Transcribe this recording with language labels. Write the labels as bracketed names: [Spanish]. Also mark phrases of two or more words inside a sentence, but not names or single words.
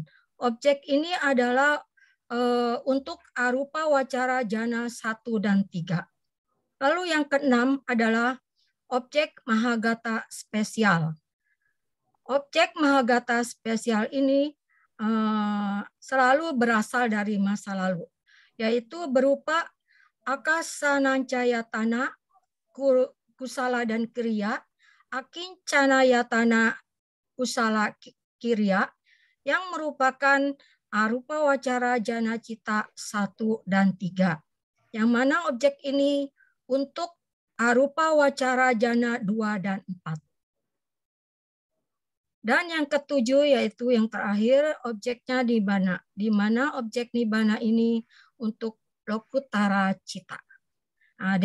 [Indonesian] Objek ini adalah untuk [Pali] arupa wacara jana [Indonesian] 1 dan 3. Lalu yang keenam adalah objek mahagata spesial. Objek mahagata spesial ini selalu berasal dari masa lalu, yaitu berupa [Pali] akasananchayatana, kusala [Indonesian] dan [Pali] kriya, akincanayatana, kusala kriya, [Indonesian] yang merupakan [Pali] arupa wacara jana cita [Indonesian] 1 dan 3. Yang mana objek ini untuk [Pali] arupa wacara jana [Indonesian] 2 dan 4. Dan yang ketujuh yaitu yang terakhir objeknya nibbana, di mana objek nibbana ini untuk [Pali] lokutara cita.